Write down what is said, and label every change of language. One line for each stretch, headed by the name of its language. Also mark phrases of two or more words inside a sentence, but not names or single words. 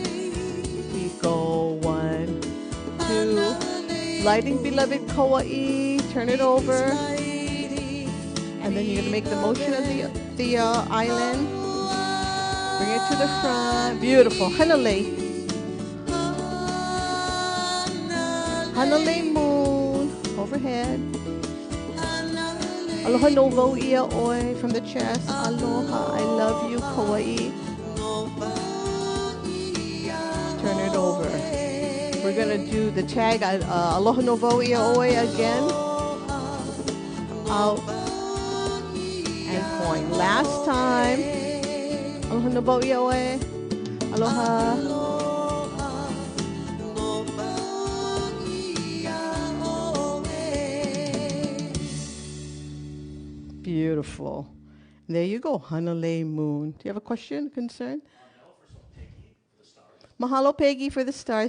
English: go 1, 2, lighting beloved Kauai, turn it over, and then you're going to make the motion of the island, bring it to the front, beautiful, Hanale, Hanale moon, overhead,
Hawaiian: aloha no vau ia oe
English: from the chest, aloha, I love you, Kauai, turn it over. We're going to do the tag,
Hawaiian: aloha no vau ia oe
English: again. Out. And point. Last time.
Hawaiian: Aloha no vau ia oe.
English: Aloha. Beautiful. There you go, Hanale moon. Do you have a question, concern? Mahalo, Peggy, for the stars.